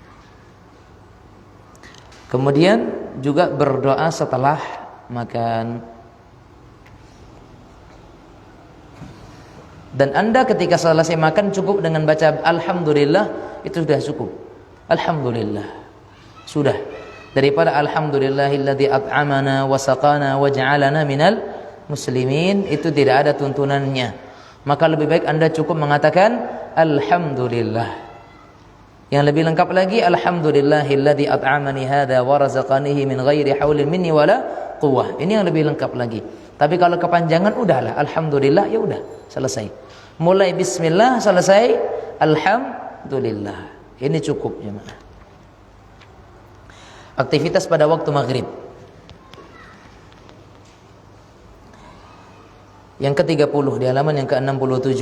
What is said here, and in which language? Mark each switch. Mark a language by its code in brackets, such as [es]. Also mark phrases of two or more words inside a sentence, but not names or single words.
[id] Kemudian juga berdoa setelah makan. Dan Anda ketika selesai makan cukup dengan baca alhamdulillah, itu sudah cukup. Alhamdulillah. Sudah. Daripada [ar] الحمد لله الذي أطعمنا وسقانا وجعلنا من المسلمين, [id] itu tidak ada tuntunannya. Maka lebih baik Anda cukup mengatakan alhamdulillah. Yang lebih lengkap lagi, [ar] الحمد لله الذي أطعمني هذا ورزقنيه من غير حول مني ولا قوة. [id] Ini yang lebih lengkap lagi. Tapi kalau kepanjangan udahlah alhamdulillah, ya udah selesai. Mulai bismillah, selesai alhamdulillah. Ini cukup jemaah. Aktivitas pada waktu maghrib. Yang ke-30 di halaman yang ke-67.